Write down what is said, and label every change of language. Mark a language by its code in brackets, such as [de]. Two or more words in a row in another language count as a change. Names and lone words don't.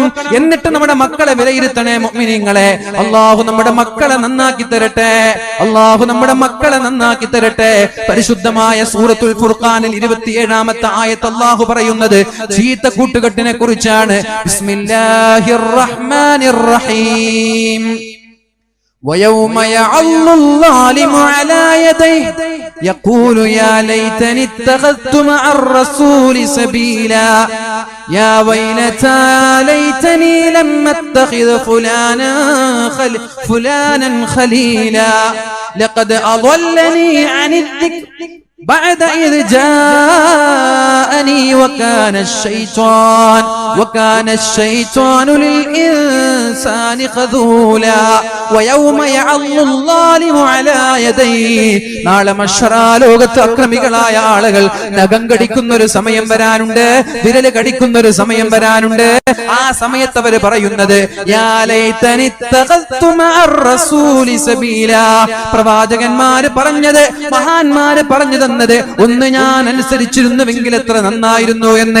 [ml] എന്നിട്ട് നമ്മുടെ മക്കളെ വിലയിരുത്തണേ മുഅ്മിനീങ്ങളെ. അല്ലാഹു നമ്മുടെ മക്കളെ നന്നാക്കി തരട്ടെ, അല്ലാഹു നമ്മുടെ മക്കളെ നന്നാക്കി തരട്ടെ. പരിശുദ്ധമായ സൂറത്തുൽ ഫുർഖാനിൽ 27-ാമത്തെ ആയത്ത് അല്ലാഹു പറയുന്നത് ചീത്ത കൂട്ടുകെട്ടിനെ കുറിച്ചാണ്. [ar] بسم الله الرحمن الرحيم. ويوم يعض الظالم على يديه يقول يا ليتني اتخذت مع الرسول سبيلا يا ويلتى ليتني لم اتخذ فلانا خليلا لقد أضلني عن الذكر بعد إذ جاءني وكان الشيطان للإنسان خذولا ويوم يعض الظالم على يديه. [ml] നാളെ മഹ്ശറാ ലോകത്ത് അക്രമികളായ ആളുകൾ നഖം കടിക്കുന്ന ഒരു സമയം വരാനുണ്ട്, വിരല് കടിക്കുന്ന ഒരു സമയം വരാനുണ്ട്. ആ സമയത്ത് അവര് പറയുന്നത് [ar] يا ليتني اتخذت مع الرسول سبيلا. [ml] പ്രവാചകന്മാര് പറഞ്ഞത്, മഹാന്മാര് പറഞ്ഞു തന്നത് ഒന്ന് ഞാൻ അനുസരിച്ചിരുന്നുവെങ്കിൽ എത്ര നന്നായിരുന്നു എന്ന്.